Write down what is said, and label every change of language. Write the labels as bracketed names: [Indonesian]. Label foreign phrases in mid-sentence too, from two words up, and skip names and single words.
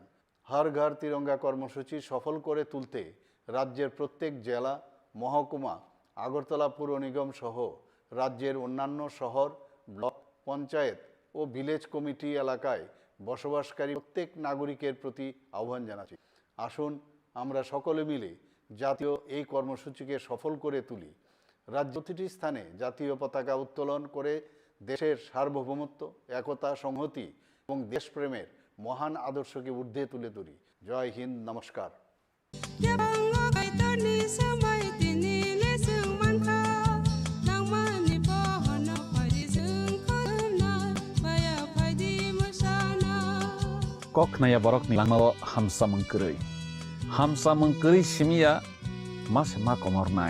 [Bangla] হর ঘর তিরঙ্গা কর্মসূচি সফল করে তুলতে রাজ্যের প্রত্যেক জেলা, মহকুমা, আগরতলা পুর নিগম সহ রাজ্যের অন্যান্য শহর, ব্লক, পঞ্চায়েত ও ভিলেজ কমিটি এলাকায় বসবাসকারী প্রত্যেক নাগরিকের প্রতি আহ্বান জানাচ্ছি, আসুন আমরা সকলে মিলে জাতীয় এই কর্মসূচিকে সফল করে তুলি। রাজ্য প্রতিটি স্থানে জাতীয় পতাকা উত্তোলন করে দেশের সার্বভৌমত্ব, একতা, সংহতি এবং দেশপ্রেমের মহান আদর্শকে ঊর্ধ্বে তুলে তুলি। জয় হিন্দ, নমস্কার। [Kok Borok] Kok naya borok ni langmao hamsa mengkeri simia mas ma komor nai.